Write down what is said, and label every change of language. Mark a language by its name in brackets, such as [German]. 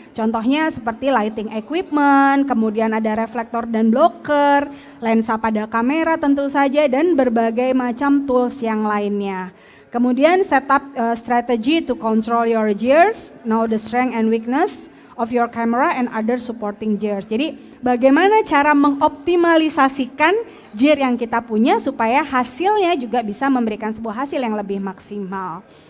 [Indonesian] Contohnya seperti lighting equipment, kemudian ada reflektor dan blocker, lensa pada kamera tentu saja, dan berbagai macam tools yang lainnya. Kemudian [English] set up strategy to control your gears, know the strength and weakness of your camera and other supporting gears. [Indonesian] Jadi bagaimana cara mengoptimalisasikan gear yang kita punya supaya hasilnya juga bisa memberikan sebuah hasil yang lebih maksimal.